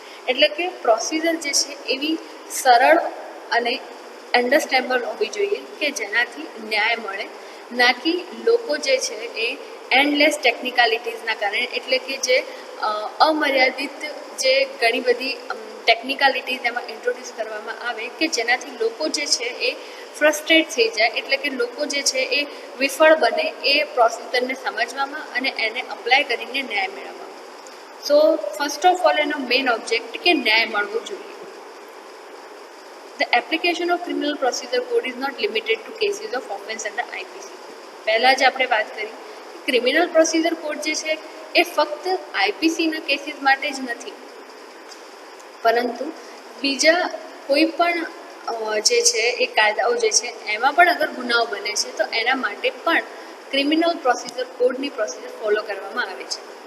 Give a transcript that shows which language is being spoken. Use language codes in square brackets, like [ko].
[gu] એટલે કે પ્રોસિજર જે છે એવી સરળ અને અન્ડરસ્ટેન્ડેબલ હોવી જોઈએ કે જેનાથી ન્યાય મળે, ના કે લોકો જે છે એ એન્ડલેસ ટેકનિકાલિટીઝના કારણે, એટલે કે જે અમર્યાદિત જે ઘણી બધી ટેકનિકાલિટીઝ એમાં ઇન્ટ્રોડ્યુસ કરવામાં આવે કે જેનાથી લોકો જે છે એ ફ્રસ્ટ્રેટ થઈ જાય, એટલે કે લોકો જે છે એ વિફળ બને એ પ્રોસિજરને સમજવામાં અને એને અપ્લાય કરીને ન્યાય મેળવવામાં. [en] so first of all [gu] એનો મેઇન ઓબ્જેક્ટ કે ન્યાય મળવો જોઈએ. [en] The application of criminal procedure code is not limited to cases of offence under IPC. [gu] પહેલાં જ આપણે વાત કરી ક્રિમિનલ પ્રોસિજર કોડ જે છે એ ફક્ત આઈપીસીના કેસીસ માટે જ નથી, પરંતુ બીજા કોઈ પણ જે છે એ કાયદાઓ જે છે એમાં પણ અગર ગુનાઓ બને છે તો એના માટે પણ ક્રિમિનલ પ્રોસિજર કોડની પ્રોસિજર ફોલો કરવામાં આવે છે.